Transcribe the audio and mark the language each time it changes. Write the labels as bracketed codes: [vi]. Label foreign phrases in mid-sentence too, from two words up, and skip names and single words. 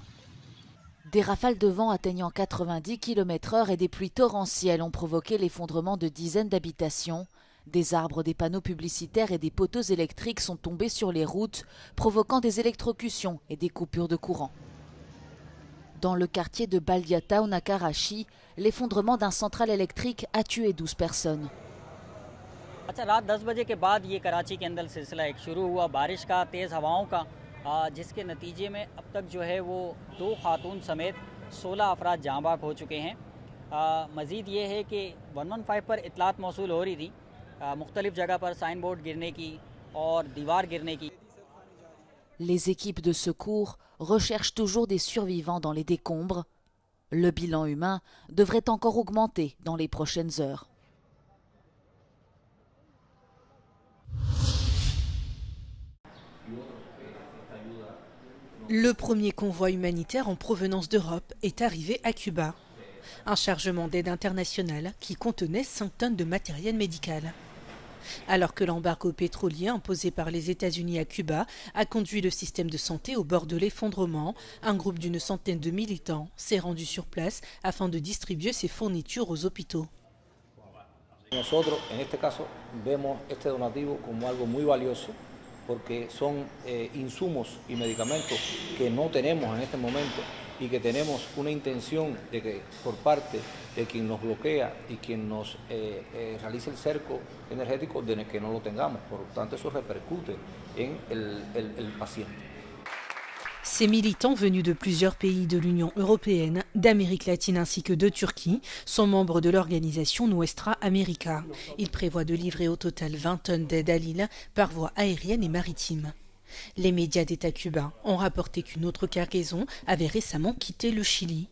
[fr] Des rafales de vent atteignant 90 km/h et des pluies torrentielles ont provoqué l'effondrement de dizaines d'habitations. Des arbres, des panneaux publicitaires et des poteaux électriques sont tombés sur les routes, provoquant des électrocutions et des coupures de courant. Dans le quartier de Baldia Town à Karachi, l'effondrement d'un central électrique a tué 12 personnes. [ur] رات 10 بجے کے بعد یہ کراچی کے اندر سلسلہ ایک شروع ہوا بارش کا تیز ہواؤں کا جس کے نتیجے میں اب تک جو ہے وہ 2 خاتون سمیت 16 افراد جاں باغ ہو چکے ہیں. مزید یہ ہے کہ 115 پر اطلاعات موصول ہو رہی تھی مختلف جگہ پر [en] sign board [ur] گرنے کی اور دیوار گرنے کی. [fr] Les équipes de secours recherchent toujours des survivants dans les décombres. Le bilan humain devrait encore augmenter dans les prochaines heures. Le premier convoi humanitaire en provenance d'Europe est arrivé à Cuba. Un chargement d'aide internationale qui contenait 5 tonnes de matériel médical. Alors que l'embargo pétrolier imposé par les États-Unis à Cuba a conduit le système de santé au bord de l'effondrement, un groupe d'une centaine de militants s'est rendu sur place afin de distribuer ses fournitures aux hôpitaux. [es] Nosotros, en este caso, vemos este donativo como algo muy valioso porque son insumos y medicamentos que no tenemos en este momento y que tenemos una intención de que por parte de quien nos bloquea y quien nos realiza el cerco energético de que no lo tengamos. Por lo tanto, eso repercute en el paciente. [fr] Ces militants venus de plusieurs pays de l'Union européenne, d'Amérique latine ainsi que de Turquie sont membres de l'organisation Nuestra América. Ils prévoient de livrer au total 20 tonnes d'aide à l'île par voie aérienne et maritime. Les médias d'État cubains ont rapporté qu'une autre cargaison avait récemment quitté le Chili.